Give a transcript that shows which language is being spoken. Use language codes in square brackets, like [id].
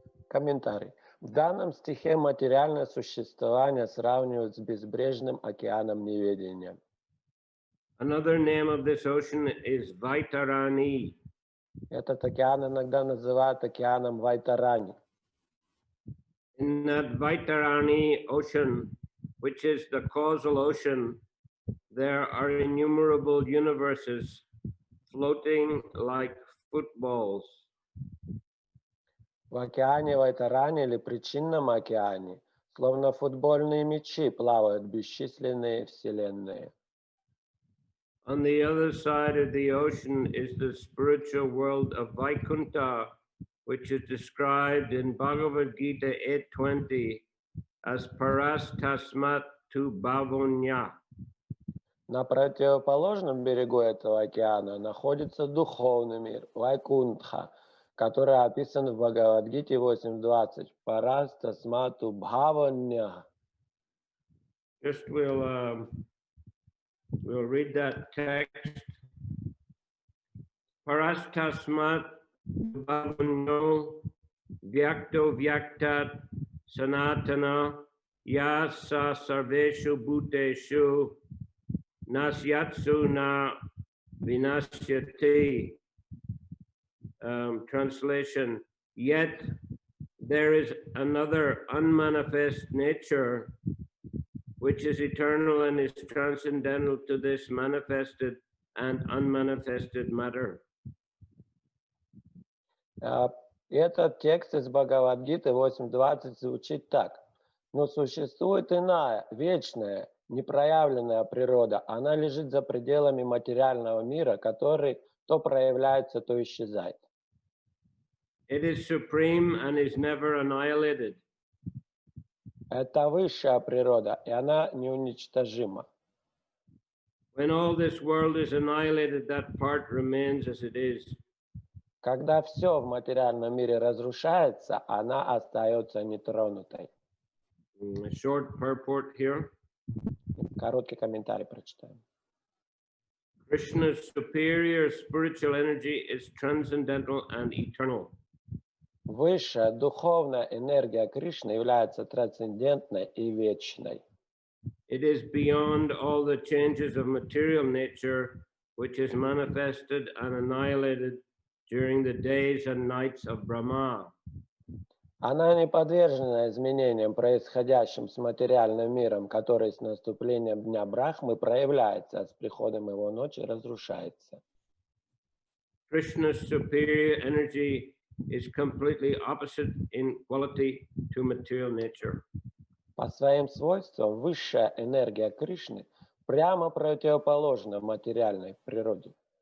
[ru] Комментарий. В данном стихе материальное существование сравнивают с безбрежным океаном неведения. [en] Another name of this ocean is Vaitarani. [ru] Этот океан иногда называют океаном Вайтарани. [en] In that Vaitarani ocean, which is the causal ocean, there are innumerable universes floating like footballs. [ru] В океане Вайтарани или причинном океане, словно футбольные мячи, плавают бесчисленные вселенные. [en] On the other side of the ocean is the spiritual world of Vaikuntha, which is described in Bhagavad Gita 8:20 as [sa] Parastasmat tu Bhavonya. [ru] На противоположном берегу этого океана находится духовный мир, Вайкунтха, который описан в Бхагавадгите 8.20. [sa] Парастасмату Бхавоня. [en] Just we'll read that text. [sa] Parastasmat Bhavunyo Vyakto Vyaktat Sanatana Yasa Sarveshu Bhuteshu Nasyatsu Na [en] Vinasyati, translation, yet there is another unmanifest nature which is eternal and is transcendental to this manifested and unmanifested matter. [ru] Этот текст из Бхагавадгиты 8.20 звучит так. Но существует иная, вечная, непроявленная природа. Она лежит за пределами материального мира, который то проявляется, то исчезает. [en] It is supreme and is never annihilated. [ru] Это высшая природа, и она неуничтожима. [en] When all this world is annihilated, that part remains as it is. [ru] Когда все в материальном мире разрушается, она остается нетронутой. [en] A short purport here. [ru] Короткий комментарий прочитаем. [en] Krishna's superior spiritual energy is transcendental and eternal. [ru] Высшая духовная энергия Кришны является трансцендентной и вечной. [en] It is beyond all the changes of material nature, which is manifested and annihilated during the days and nights of Brahma. [ru] Она не подвержена изменениям, происходящим с материальным миром, который с наступлением Дня Брахмы проявляется, а с приходом его ночи разрушается. [en] Krishna's superior energy is completely opposite in quality to material nature. [ru] По своим свойствам высшая энергия Кришны прямо противоположна материальной природе.